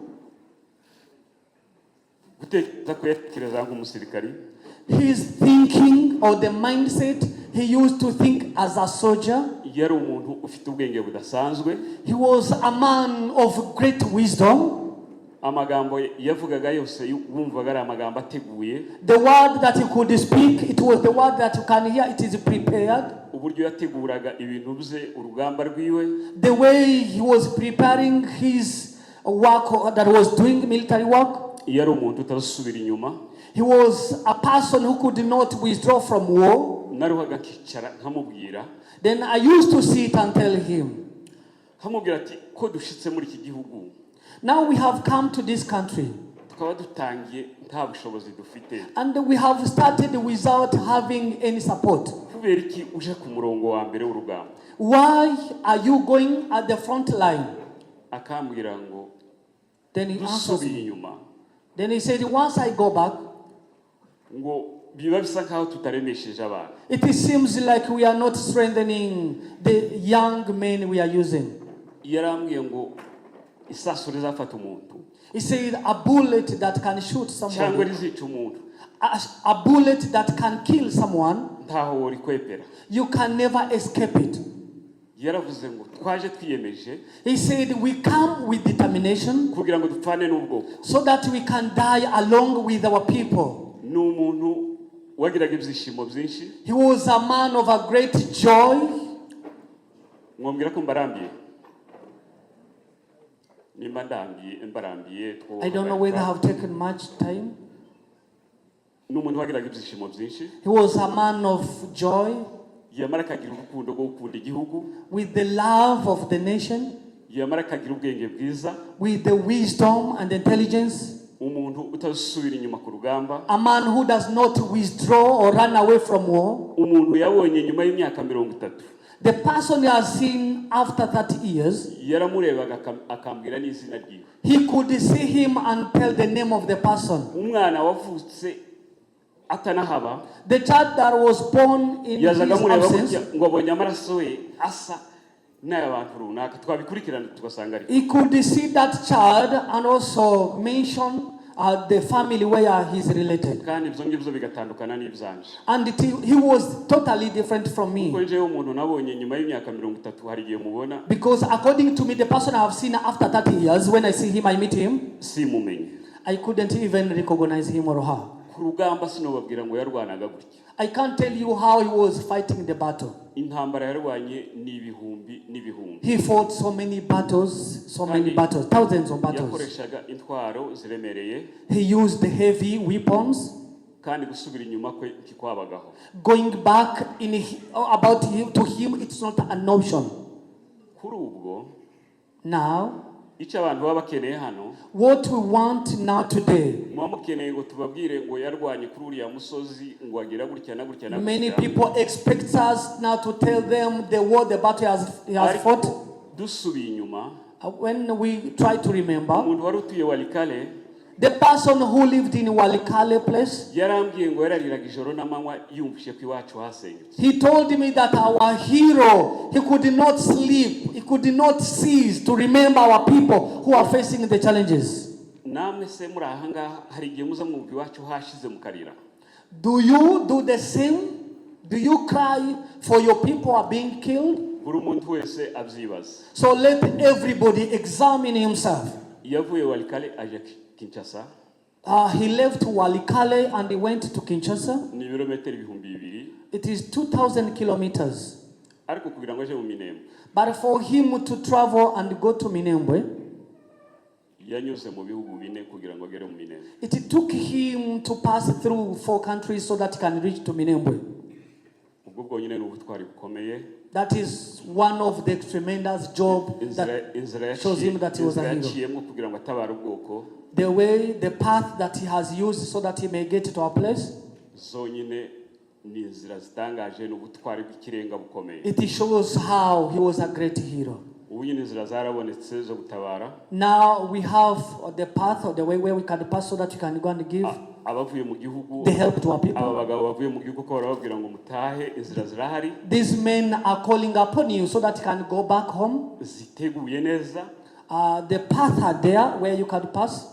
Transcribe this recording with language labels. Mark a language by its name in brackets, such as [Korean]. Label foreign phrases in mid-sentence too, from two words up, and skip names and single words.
[English] His thinking or the mindset he used to think as a soldier. He was a man of great wisdom. The word that he could speak, it was the word that you can hear, it is prepared. [Kinyarwanda] uburyo yateguraga ibintu bye urugamba rwiwe, [English] the way he was preparing his work that was doing military work. [Kinyarwanda] yari umuntu utasubira inyuma. [English] He was a person who could not withdraw from war. [Kinyarwanda] Naruhaga kicara nkamubwira. [English] Then I used to sit and tell him, [Kinyarwanda] nkamubwira ati ko dushitse muri iki gihugu, [English] now we have come to this country [Kinyarwanda] tukaba dutangiye nta bushobozi dufite, [English] and we have started without having any support. [Kinyarwanda] kubera iki uje ku murongo wa mbere w'urugamba? [English] Why are you going at the front line? [Kinyarwanda] Akambwira ngo [English] then he answers me. Then he said, once I go back, [Kinyarwanda] ngo biba bisa nkaho tutaremesheje abantu. [English] it seems like we are not strengthening the young men we are using. [Kinyarwanda] Yarambwiye ngo isasu rizafata umuntu. [English] He said a bullet that can shoot someone, [Kinyarwanda] cyangwa rizica umuntu, [English] a bullet that can kill someone, [Kinyarwanda] ntaho wori kwepera. [English] you can never escape it. [Kinyarwanda] Yaravuze ngo twaje twiyemeje. [English] He said we come with determination [Kinyarwanda] kugira ngo dupfane n'ubwoko, [English] so that we can die along with our people. [Kinyarwanda] Ni umuntu wagiraga ibyishimo byinshi. [English] He was a man of a great joy. [Kinyarwanda] Mwambwira ko mbarambiye. Nimba mbarambiye [English] I don't know whether I have taken much time. [Kinyarwanda] Ni umuntu wagiraga ibyishimo byinshi. [English] He was a man of joy, [Kinyarwanda] yamara kagira urukundo rwo gukunda igihugu, [English] with the love of the nation, [Kinyarwanda] yamara kagira ubwenge bwiza, [English] with the wisdom and intelligence, [Kinyarwanda] umuntu utasubira inyuma ku rugamba, [English] a man who does not withdraw or run away from war, [Kinyarwanda] umuntu yabonye nyuma y'imyaka 30. [English] the person you have seen after 30 years, [Kinyarwanda] yaramurebaga akambwira n'izina ryiwe. [English] he could see him and tell the name of the person. [Kinyarwanda] Umwana wavutse atanahaba, [English] the child that was born in his absence, [Kinyarwanda] ngo abonye amaraso we asa n'abantu runaka, twabikurikirana tugasanga ari. [English] He could see that child and also mention the family where he is related. [Kinyarwanda] Kandi ibyo ngibyo bigatandukana n'ibyanje. [English] And he was totally different from me. [Kinyarwanda] Kuko njewe umuntu nabonye nyuma y'imyaka 30 hari igihe mubona. [English] Because according to me, the person I have seen after 30 years, when I see him, I meet him, [Kinyarwanda] simumenye. [English] I couldn't even recognize him or her. [Kinyarwanda] Ku rugamba sinobabwira ngo yarwanaga gutya. [English] I can't tell you how he was fighting the battle. [Kinyarwanda] Intambara yarwanye n'ibihumbi n'ibihumbi. [English] He fought so many battles, thousands of battles. [Kinyarwanda] Yakoreshaga intwaro ziremereye. [English] He used heavy weapons. [Kinyarwanda] Kandi gusubira inyuma kwe kikwabagaho. [English] Going back about him to him, it's not an option. [Kinyarwanda] Kuri ubwo, [English] now, [Kinyarwanda] icyo abantu baba bakeneye hano, [English] what we want now today, [Kinyarwanda] mukeneye ngo tubabwire ngo yarwanye kuri uriya musozi ngo agira gutya na gutya na gutya. [English] Many people expect us now to tell them the war, the battle he has fought. [Kinyarwanda] Dusubiye inyuma, [English] when we try to remember, [Kinyarwanda] umuntu wari utuye Walikale, [English] the person who lived in Walikale place, [Kinyarwanda] yarambwiye ngo yarariraga ijoro n'amanywa yumvise ko iwacu hasenyutse. [English] he told me that our hero, he could not sleep, he could not cease to remember our people who are facing the challenges. [Kinyarwanda] Namwe se muri aha ngaha hari igihe muza mwumva iwacu hashize mukarira. [English] Do you do the same? Do you cry for your people are being killed? [Kinyarwanda] Buri muntu wese abyibaza. [English] So let everybody examine himself. [Kinyarwanda] Yavuye Walikale aje Kinshasa. [English] He left Walikale and he went to Kinshasa. [Kinyarwanda] Ni ibirometero 2,000. [English] It is 2,000 kilometers. [Kinyarwanda] Ariko kugira ngo aje mu Minembwe. [English] But for him to travel and go to Minembwe, [Kinyarwanda] yanyuze mu bihugu 4 kugira ngo agere mu Minembwe. [English] It took him to pass through 4 countries so that he can reach to Minembwe. [Kinyarwanda] Ubwo bwonyine ni ubutwari bukomeye. [English] That is one of the tremendous job that shows him that he was a hero. [Kinyarwanda] kugira ngo atabara ubwoko. [English] The way, the path that he has used so that he may get to our place. [Kinyarwanda] Zonyine ni inzira zitangaje n'ubutwari bw'ikirenga bukomeye. [English] It shows how he was a great hero. [Kinyarwanda] Ubu nyine inzira zarabonetse zo gutabara. [English] Now we have the path or the way where we can pass so that we can go and give [Kinyarwanda] abavuye mu gihugu. [English] The help to our people. [Kinyarwanda] Aba bagabo bavuye mu gihugu ko barababwira ngo mutahe inzira zirahari. [English] These men are calling upon you so that you can go back home. [Kinyarwanda] Ziteguye neza. [English] The path are there where you can pass.